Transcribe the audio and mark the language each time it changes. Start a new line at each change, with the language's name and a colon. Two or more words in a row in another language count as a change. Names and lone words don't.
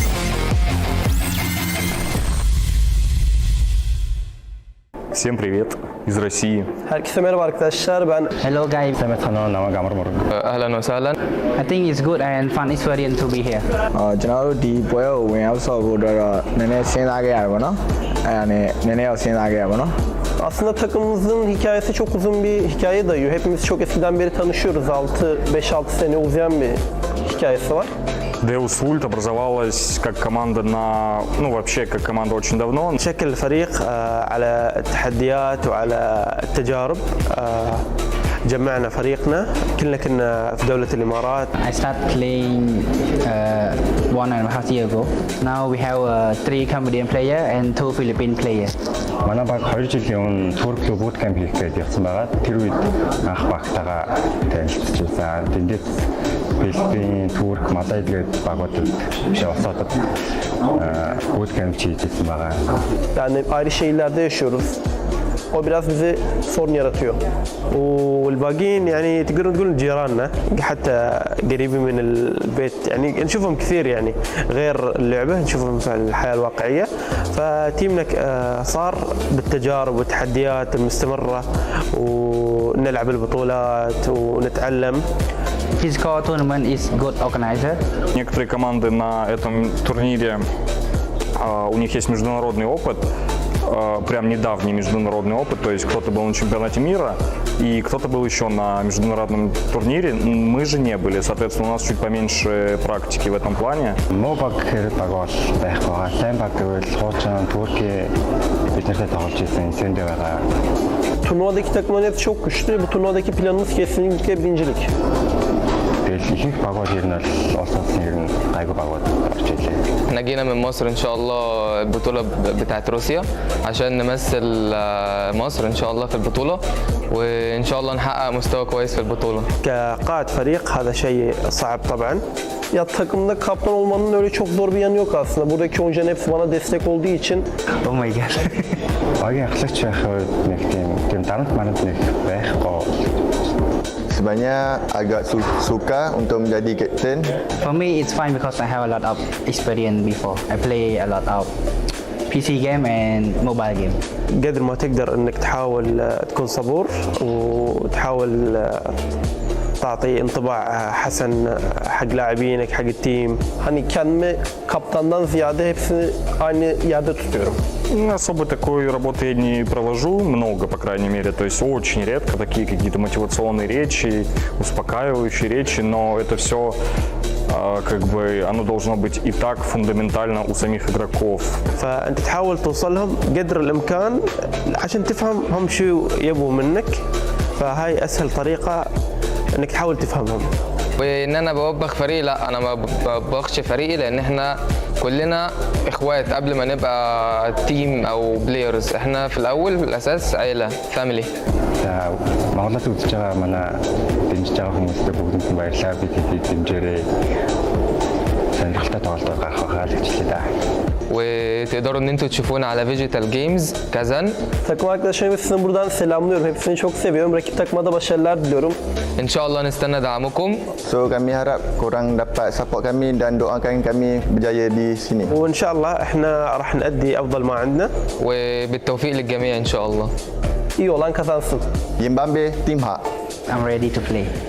Russian: Всем привет! из России.
Turkish: Herkese merhaba arkadaşlar. Ben
English: Hello guys.
Arabic: أهلا وسهلا.
English: I think it's good and fun experience to be here.
Burmese: ကျွန်တော်တို့ဒီပွဲကိုဝင်ရောက်ဆော့ဖို့အတွက်တော့နည်းနည်းစဉ်းစားခဲ့ရတယ်ပေါ့နော်အဲ့ဒါနဲ့နည်းနည်းတော့စဉ်းစားခဲ့ရပါတော့
Turkish: Aslında takımımızın hikayesi çok uzun bir hikaye dayıyor. Hepimiz çok eskiden beri tanışıyoruz. 5-6 sene uzayan bir hikayesi var.
Russian: Deus Vult образовалась как команда вообще как команда очень давно.
Arabic: شكل الفريق على التحديات وعلى التجارب. جمعنا فريقنا كلنا كنا في دولة الإمارات.
English: I started playing 1.5 years ago. Now we have 3 Cambodian player and 2 Philippine player.
Mongolian: манай баг 2 жилийн өмнө Турк руу
English: boot camp
Mongolian: хийх гэж явсан байгаа. Тэр үед анх багтаага танилцчихсан. Тэндээс Филиппин, Турк, Малай гээд багуудад биш олсоод
English: boot camp
Mongolian: хийжсэн байгаа.
Turkish: Yani ayrı şehirlerde yaşıyoruz. O biraz bize sorun yaratıyor.
Arabic: والباقيين يعني تقدرون تقولون جيراننا حتى قريبين من البيت يعني نشوفهم كثير يعني غير اللعبة نشوفهم في الحياة الواقعية فتيمنا صار بالتجارب والتحديات المستمرة ونلعب البطولات ونتعلم.
English: Phygital tournament is good organizer.
Russian: Некоторые команды на этом турнире у них есть международный опыт. Прям недавний международный опыт, то есть кто-то был на чемпионате мира и кто-то был еще на международном турнире, мы же не были, соответственно, у нас чуть поменьше практики в этом плане.
Turkish: Turnuvadaki takımların hepsi çok güçlü. Bu turnuvadaki planımız kesinlikle birincilik.
Arabic: احنا جينا من مصر ان شاء الله البطولة بتاعت روسيا عشان نمثل مصر ان شاء الله في البطولة وان شاء الله نحقق مستوى كويس في البطولة. كقائد فريق هذا شيء صعب طبعا.
Turkish: Ya takımda kaptan olmanın öyle çok zor bir yanı yok aslında. Buradaki oyuncuların hepsi bana destek olduğu için.
English: Oh my god.
Malay: Sebenarnya agak suka untuk menjadi kapten.
English: For me it's fine because I have a lot of experience before. I play a lot of PC game and mobile game.
Arabic: قدر ما تقدر انك تحاول تكون صبور وتحاول تعطي انطباع حسن حق لاعبينك حق التيم.
Turkish: Hani kendimi kaptandan ziyade hepsini aynı yerde tutuyorum.
Russian: Особо такой работы я не провожу, много, по крайней мере, то есть очень редко такие какие-то мотивационные речи, успокаивающие речи, но это все как бы оно должно быть и так фундаментально у самих игроков.
Arabic: فأنت تحاول توصل لهم قدر الإمكان عشان تفهم هم شو يبغوا منك فهاي أسهل طريقة إنك تحاول تفهمهم. وان انا بوبخ فريقي لا انا ما بوبخش فريقي لان احنا كلنا اخوات قبل ما نبقى تيم او بلايرز احنا في الاول في الاساس عيله فاميلي.
Mongolian: Монголд үзэж байгаа манай дэмжиж байгаа хүмүүстээ бүгдэнд нь баярлалаа. Бид дэмжээрэй. Сонирхолтой тоглолт гаргах байхаа л хичээлээ да.
Arabic: وتقدروا ان انتوا تشوفونا على Phygital Games Kazan.
Turkish: Takım arkadaşlarımı sizden buradan selamlıyorum. Hepsini çok seviyorum. Rakip takıma da başarılar diliyorum.
Arabic: ان شاء الله نستنى دعمكم.
Malay: So kami harap korang dapat support kami dan doakan kami berjaya di sini.
Arabic: وان شاء الله احنا راح نأدي افضل ما عندنا. وبالتوفيق للجميع ان شاء الله.
Turkish: İyi olan kazansın.
English: Zimbabwe Team Hak. I'm ready to play.